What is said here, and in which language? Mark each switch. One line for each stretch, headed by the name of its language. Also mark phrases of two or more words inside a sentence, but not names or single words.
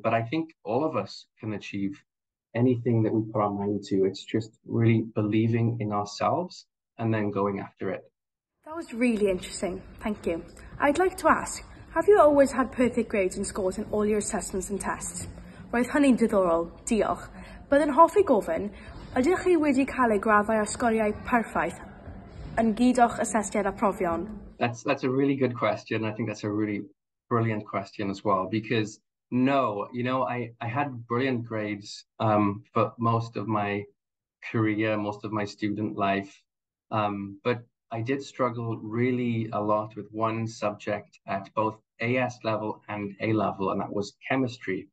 English: But I think all of us can achieve anything that we put our mind to. It's just really believing in ourselves and then going after it. That was really interesting, thank you. I'd like to ask, have you always had perfect grades and scores in all your assessments and tests?
Welsh: Roedd hynny'n diddorol, diolch. Byddwn hoffi gofyn, ydych chi wedi cael eu graddau a sgoriau perffaith yn gyd o'ch asesiad a profion?
English: That's a really good question. I think that's a really brilliant question as well, because no, I had brilliant grades for most of my career, most of my student life. But I did struggle really a lot with one subject at both AS level and A level, and that was chemistry.